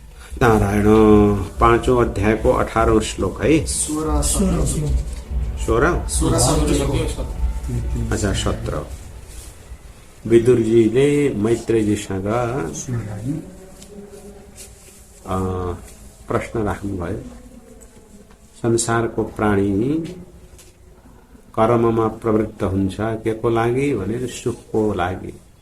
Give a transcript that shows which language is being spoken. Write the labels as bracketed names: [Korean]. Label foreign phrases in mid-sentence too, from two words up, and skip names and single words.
[Hindi] नारायण। 5वें अध्याय को 18वां श्लोक है। 16 अच्छा 17। [Nepali] विदुरजीले मैत्रेयजीसँग प्रश्न राख्नुभयो। संसारको प्राणी कर्ममा प्रवृत्त हुन्छ के को लागि भनेर सुखको लागि।